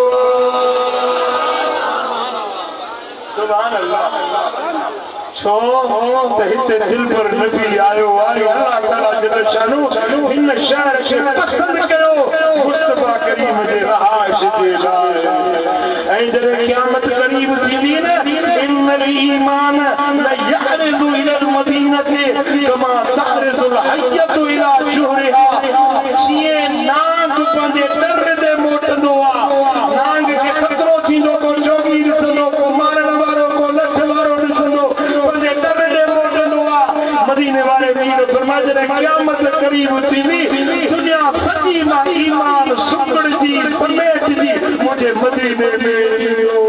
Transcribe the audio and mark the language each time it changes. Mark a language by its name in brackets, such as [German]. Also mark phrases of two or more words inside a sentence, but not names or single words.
[Arabic] سبحان الله. [Sindhi] छो त हिते दिल पर नबी आयो आहे, [Arabic] الله تعالى جل شأنه [Sindhi] इन शहर खे पसंद कयो मुस्तफा करीम जे रहाइश जे लाइ। ऐं जॾहिं क़यामत करीब थींदी न, [Arabic] إن الإيمان ليأرز إلى المدينة كما تأرز الحية إلى جحرها. [Sindhi] जीअं नांग पंहिंजे डर ॾे मोटंदो आहे, नांग खे ख़तरो थींदो, को जोगी ॾिसंदो, को मारण वारो, को लठ वारो ॾिसंदो, पंहिंजे डर ॾे मोटंदो आहे। मदीने वारे वीर फरमाए जॾहिं क़यामत करीब थींदी, दुनिया सॼी मां ईमान सुकड़जी समेटजी मुंहिंजे मदीने में।